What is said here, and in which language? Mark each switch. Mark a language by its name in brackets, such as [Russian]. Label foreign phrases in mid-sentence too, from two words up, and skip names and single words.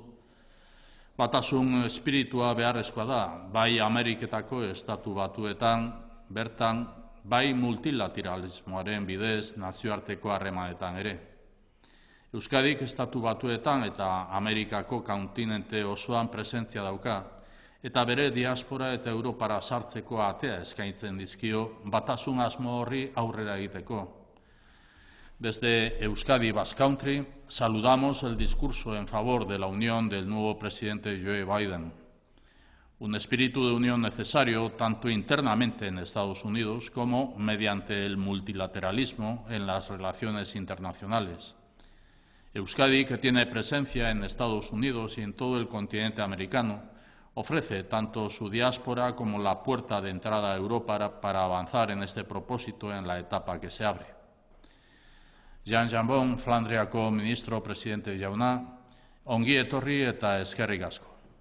[Basque] Batasun espiritua beharrezkoa da, bai Ameriketako Estatu Batuetan, bertan, bai multilateralismoaren bidez nazioarteko harremanetan ere. Euskadik Estatu Batuetan eta Amerikako kontinente osoan presentzia dauka, eta bere diaspora eta Europara sartzeko atea eskaintzen dizkio batasun asmo horri aurrera egiteko. [Spanish] Desde Euskadi Basque Country saludamos el discurso en favor de la unión del nuevo presidente Joe Biden. Un espíritu de unión necesario tanto internamente en Estados Unidos como mediante el multilateralismo en las relaciones internacionales. Euskadi, que tiene presencia en Estados Unidos y en todo el continente americano, ofrece tanto su diáspora como la puerta de entrada a Europa para avanzar en este propósito en la etapa que se abre. [Basque] Jan Jambon, Flandriako ministro presidente jauna, ongi etorri eta eskerrik asko.